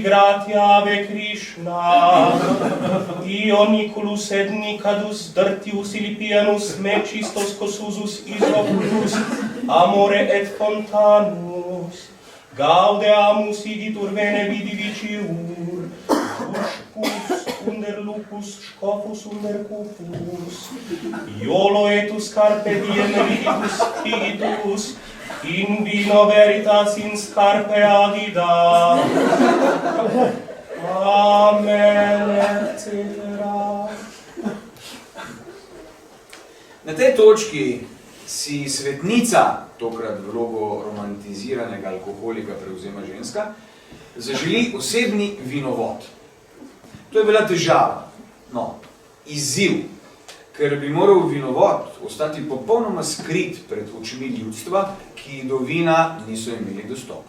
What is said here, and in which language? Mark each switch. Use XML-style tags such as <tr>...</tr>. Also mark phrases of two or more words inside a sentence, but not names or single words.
<la>gratia ave Krishna, io Niculus et Nicadus Dartius Ilipianus me cistos cosusus isoculus amore et fontanus, gaudeamus igitur vene vidi viciur, uscus under lupus scopus under cupus, iolo etus carpe diem viditus igitus, in vino veritas in scarpe agida. Amen, etc.</la> <sl>Na tej točki si svetnica, tokrat v vlogo romantiziranega alkoholika prevzema ženska, zaželi osebni vinovod. To je bila težava, izziv, ker bi moral vinovod ostati popolnoma skrit pred očmi ljudstva, ki do vina niso imeli dostopa.</sl>